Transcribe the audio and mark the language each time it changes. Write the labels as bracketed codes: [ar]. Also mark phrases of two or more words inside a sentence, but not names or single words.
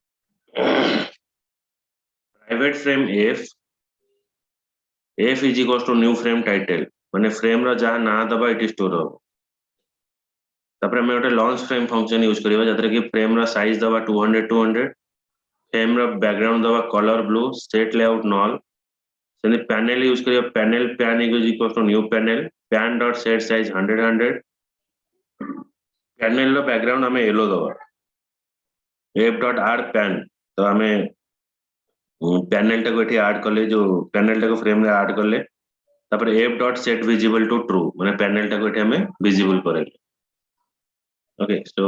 [en] private frame f is equals to new frame title [or] ମାନେ frame ର ଯାହା ନାଁ ଦବା ଏଠି store ହବ ତାପରେ ଆମେ ଗୋଟେ [en] launch frame function [or] ୟୁଜ କରିବା ଯେଉଁଥିରେ କି frame ର size ଦବା 200 frame ର background ଦବା [en] color blue set layout null [or] ସେମିତି panel ୟୁଜ କରିବା [en] panel pan is equals to new panel pan dot set size 100 [or] panel ର background ଆମେ yellow ଦବା [en] f dot add pan [or] ତ ଆମେ panel ଟାକୁ ଏଠି add କଲେ ଯୋଉ panel ଟାକୁ frame ରେ add କଲେ ତାପରେ [en] f dot set visible to true [or] ମାନେ panel ଟାକୁ ଏଠି ଆମେ visible କରେଇଲେ [en] okay so